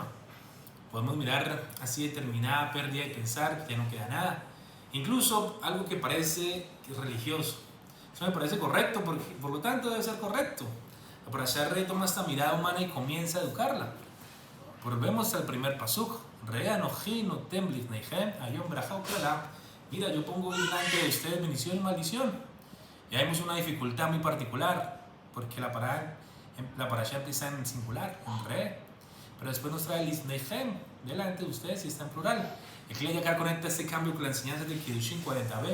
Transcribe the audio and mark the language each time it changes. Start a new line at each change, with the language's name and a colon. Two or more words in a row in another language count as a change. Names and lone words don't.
Spanish: Podemos mirar así determinada pérdida y pensar que ya no queda nada. Incluso algo que parece que es religioso. Eso me parece correcto, por lo tanto debe ser correcto. La parasha Re toma esta mirada humana y comienza a educarla. Volvemos al primer
Hebrew: pasuk. ראה אנכי נותן לפניכם היום ברכה וקללה.
Spanish: Mira, yo pongo delante de ustedes bendición y maldición. Ya vemos una dificultad muy particular, porque la parasha empieza en singular, en Re, pero después nos trae lifneihem, delante de ustedes y está en plural. Aquí acá conecta este cambio con la enseñanza del Kiddushin 40b.